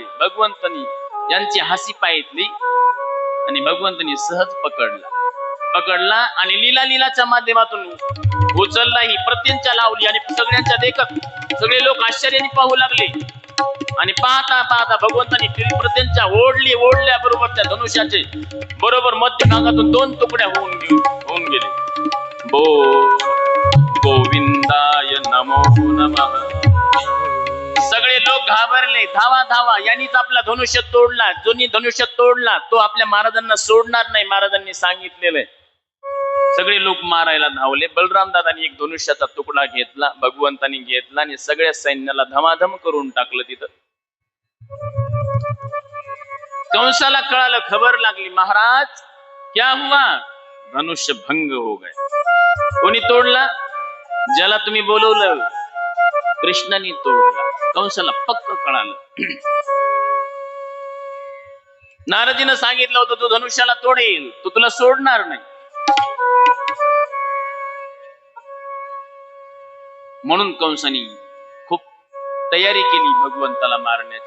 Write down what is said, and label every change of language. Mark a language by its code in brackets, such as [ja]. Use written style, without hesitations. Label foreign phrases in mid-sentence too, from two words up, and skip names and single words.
[mr] भगवंतानी यांची हसी पाहितली आणि भगवंतानी सहज पकडला आणि लीलाच्या माध्यमातून उचलला. ही प्रत्यंचा लावली आणि सगळ्यांच्या देखत सगळे लोक आश्चर्याने पाहू लागले. आणि पाहता पाहता भगवंतानी प्रत्यंचा ओढल्या बरोबर त्या धनुष्याचे बरोबर मध्य भागातून 2 तुकड्या होऊन गेले. [sa] गोविंदाय नमो नमः. [mr] सगळे लोक घाबरले, धावा यांनीच आपला धनुष्य तोडला. जोनी धनुष्य तोडला तो आपल्या महाराजांना सोडणार नाही, महाराजांनी सांगितलेलं आहे. सगळे लोक मारायला धावले. बलराम दादांनी एक धनुष्याचा तुकडा घेतला, भगवंतानी घेतला आणि सगळ्या सैन्याला धमाधम करून टाकलं तिथं. कंसाला कळालं, खबर लागली, [hi] महाराज क्या हुआ, धनुष्य भंग हो गए. [mr] कोणी तोडला, ज्याला तुम्ही बोलवलं कृष्णाने तोडला. कंसाला पक्क कळालं. नारदीनं सांगितलं होतं तू धनुष्याला तोडेल, तो तुला सोडणार नाही. म्हणून कंसाने खूप तयारी केली भगवंताला मारण्याची.